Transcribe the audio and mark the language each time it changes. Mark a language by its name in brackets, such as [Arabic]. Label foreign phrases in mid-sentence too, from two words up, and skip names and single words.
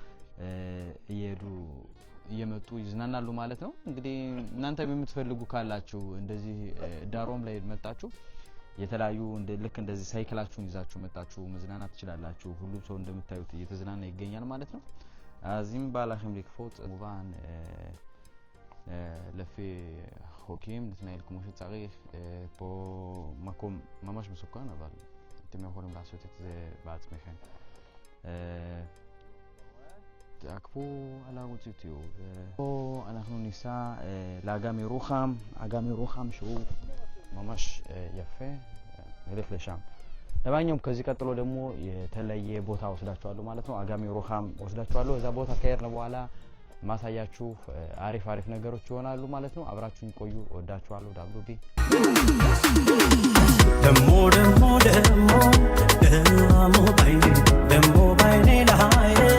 [Amharic] እየመጡ ይዝናናሉ ማለት ነው እንግዲህ እናንተ የምትፈልጉ ካላችሁ እንደዚህ ዳሮም ላይ መጣችሁ የተለያዩ ልክ እንደዚህ ሳይክላችሁን ይዛችሁ መጣችሁ መዝናናት ትችላላችሁ ሁሉ ሰው እንደምታዩት እየተዝናና ይገኛል ማለት ነው [Hebrew] אז אם בא לכם לקפוץ, כמובן לפי חוקים, להתנהל כמו שצריך. פה מקום ממש מסוכן, אבל אתם יכולים לעשות את זה בעצמכם. תעקבו על ערוץ יוטיוב. פה אנחנו ניסע לאגם ירוחם, אגם ירוחם שהוא ממש יפה, נלך לשם. [Amharic] ለማንኛውም ከዚህ ቀጥሎ ደግሞ የተለየ ቦታ ወስዳችኋለሁ ማለት ነው። አጋሚ ሩሃም ወስዳችኋለሁ። እዛ ቦታ ከሄድን በኋላ ማሳያችሁ አሪፍ አሪፍ ነገሮች ይሆናሉ ማለት ነው። አብራችሁኝ ቆዩ። ወዳችኋለሁ። ዳብሉቢ ደሞ ደሞ ደሞ ደሞ ባይኔ ደሞ ባይኔ ላይ